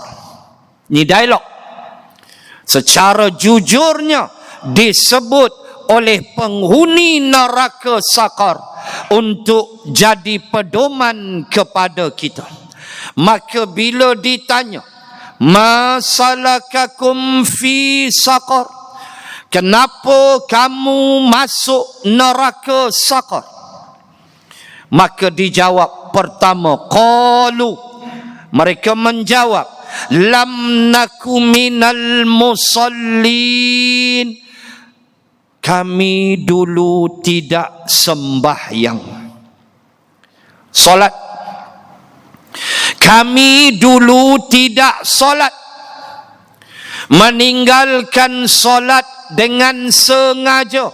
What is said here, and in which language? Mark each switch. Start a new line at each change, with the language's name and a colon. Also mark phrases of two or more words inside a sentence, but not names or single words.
Malay: Ini dialog. Secara jujurnya disebut oleh penghuni neraka sakar untuk jadi pedoman kepada kita. Maka bila ditanya
Arabic: Ma salakakum fi saqar?
Malay: Kenapa kamu masuk neraka saqar? Maka dijawab pertama, qalu, mereka menjawab,
Arabic: lam naku minal musallin,
Malay: kami dulu tidak sembahyang solat. Kami dulu tidak solat, meninggalkan solat dengan sengaja.